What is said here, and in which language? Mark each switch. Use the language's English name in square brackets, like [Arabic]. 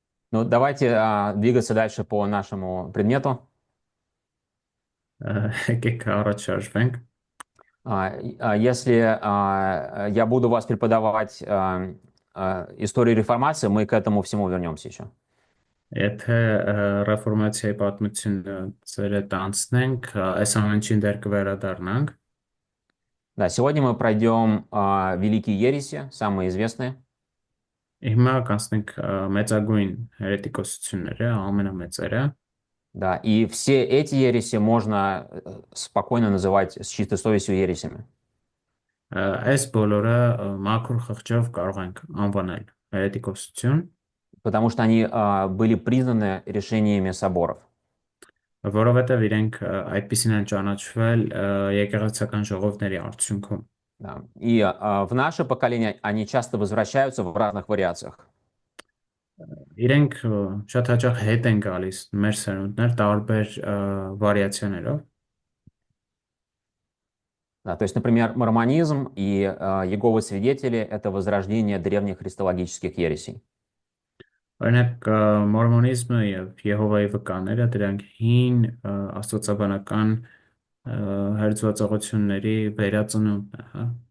[Russian] Ну, давайте двигаться дальше по нашему предмету. [Armenian] Եկեք առաջ շարժվենք։ [Russian] Если я буду вас преподавать историю реформации, мы к этому всему вернемся еще. [Armenian] Եթե ռեֆորմացիայի պատմությունը ծեր հետ անցնենք, այս ամենին դեռ կվերադառնանք։ [Russian] Да, сегодня мы пройдем великие ереси, самые известные. [Armenian] Հիմա կանցնենք մեծագույն հերետիկոսությունները, ամենամեծերը։ [Russian] Да, и все эти ереси можно спокойно называть с чистой совестью ересями. [Armenian] Այս բոլորը մաքուր խղճով կարող ենք անվանել հերետիկոսություն, [Russian] Потому что они были признаны решениями соборов. [Armenian] որովհետև իրենք այդպեսին են ճանաչվել եկեղեցական ժողովների արդյունքում։ [Russian] Да. И в наше поколение они часто возвращаются в разных вариациях. [Armenian] Իրենք շատ հաճախ հետ են գալիս մեր սերունդներ տարբեր վարիացիաներով։ [Russian] Да, то есть, например, мормонизм и Иеговы свидетели — это возрождение древних христологических ересей. [Armenian] Օրինակ մորմոնիզմը եւ Եհովայի վկաները դրանք հին աստվածաբանական հերձվածողությունների վերածնունդն է, հա։